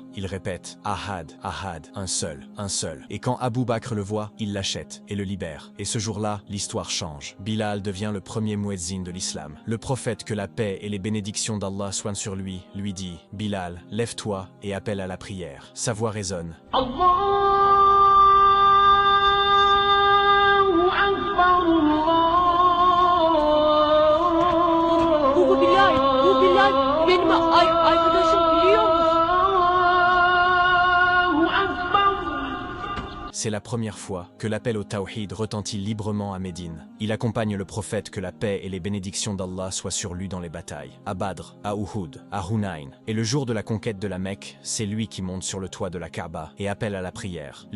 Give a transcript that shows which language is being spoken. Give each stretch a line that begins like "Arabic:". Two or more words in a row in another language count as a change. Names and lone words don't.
French: Il répète « Ahad, Ahad, un seul. » Et quand Abu Bakr le voit, il l'achète et le libère. Et ce jour-là, l'histoire change. Bilal devient le premier muezzin de l'islam. Le prophète, que la paix et les bénédictions d'Allah soient sur lui, lui dit « Bilal, lève-toi et appelle à la prière. » Sa voix résonne.
Arabic: Allahu Akbar,
Turkish: Bu Bilal, benim arkadaşım, biliyor musun?
Arabic: Allahu Akbar.
French: C'est la première fois que l'appel au Tawhid retentit librement à Médine. Il accompagne le prophète, que la paix et les bénédictions d'Allah soient sur lui dans les batailles. À Badr, à Uhud, à Hunayn. Et le jour de la conquête de la Mecque, c'est lui qui monte sur le toit de la Kaaba et appelle à la prière.